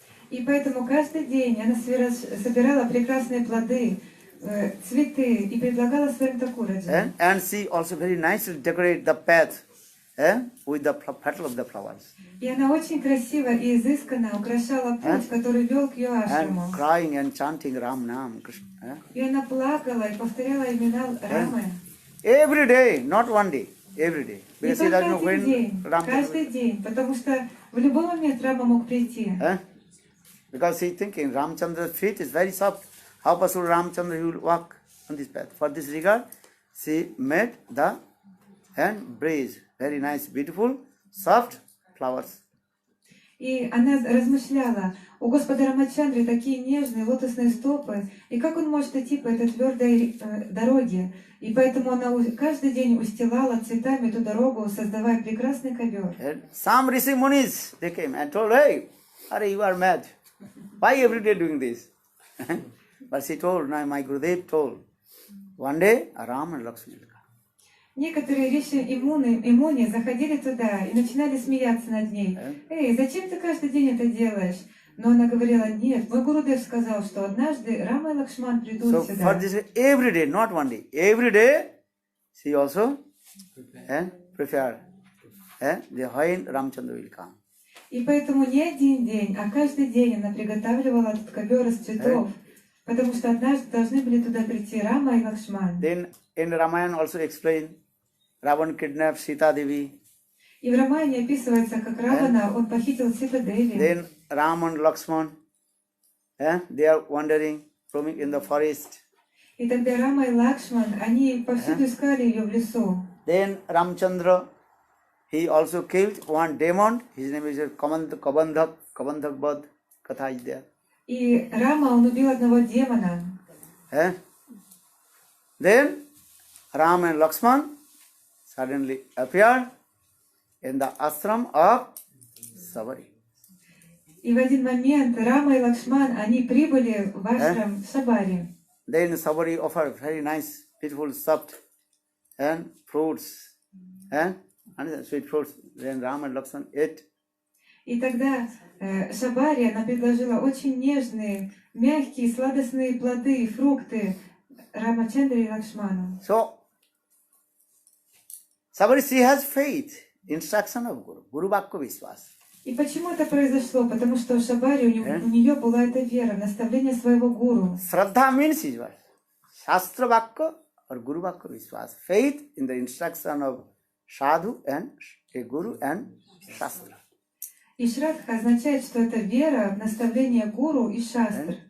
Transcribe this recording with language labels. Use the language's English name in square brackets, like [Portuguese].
[Russian] И поэтому каждый день она собирала прекрасные плоды, цветы и предлагала своим Такураджи. [English] And she also very nicely decorate the path with the petal of the flowers. [Russian] И она очень красиво и изысканно украшала путь, который вел к ее ашраму. [English] And crying and chanting Ram Nam Krishna. [Russian] И она плакала и повторяла имена Рамы. [English] Every day, not one day, every day. [Russian] Не [English] Because she [Russian] только [English] doesn't know [Russian] один день, [English] when Ram [Russian] каждый день, потому что в любой момент Рама мог прийти. [English] Because she thinking Ramchandra's feet is very soft. How possible Ramchandra will walk on this path? For this regard, she made the breeze, very nice, beautiful, soft flowers. [Russian] И она размышляла, у Господа Рамачандры такие нежные лотосные стопы, и как он может идти по этой твердой дороге? И поэтому она каждый день устилала цветами эту дорогу, создавая прекрасный ковер. [English] And some Rishi Munis, they came and told, hey, Are, you are mad. Why every day doing this? But she told, my Gurudev told, one day Ram and Lakshman will come. [Russian] Некоторые Риши и Муни заходили туда и начинали смеяться над ней. «Эй, зачем ты каждый день это делаешь?» Но она говорила, нет, мой Гурудев сказал, что однажды Рама и Лакшман придут [English] So [Russian] сюда. [English] for this, every day, not one day, every day, she also prepared when Ramchandra will come. [Russian] И поэтому не один день, а каждый день она приготавливала этот ковер из цветов, потому что однажды должны были туда прийти Рама и Лакшман. [English] Then in Ramayana also explained, Ravan kidnapped Sita Devi. [Russian] И в Рамайне описывается, как Равана, он похитил Сита Деви. [English] Then Ram and Lakshman, they are wandering, roaming in the forest. [Russian] И тогда Рама и Лакшман, они повсюду искали ее в лесу. [English] Then Ramchandra, he also killed one demon. His name is Kabandhak Bad Katha is there. [Russian] И Рама, он убил одного демона. [English] Then Ram and Lakshman suddenly appeared in the ashram of Sabari. [Russian] И в один момент Рама и Лакшман, они прибыли в ашрам Шабари. [English] Then Sabari offered very nice, beautiful, soft fruits and sweet fruits. Then Ram and Lakshman ate. [Russian] И тогда Шабари, она предложила очень нежные, мягкие, сладостные плоды и фрукты Рамачандре и Лакшману. [English] So Sabari, she has faith, instruction of Guru, Guru Vakya Vishwas. [Russian] И почему это произошло? Потому что у Шабари, у нее была эта вера, наставление своего гуру. [English] Sraddha means is what? Shastra Vakya or Guru Vakya Vishwas. Faith in the instruction of Sadhu and a Guru and Shastra. [Russian] И Шрадха означает, что это вера в наставление гуру и шастр.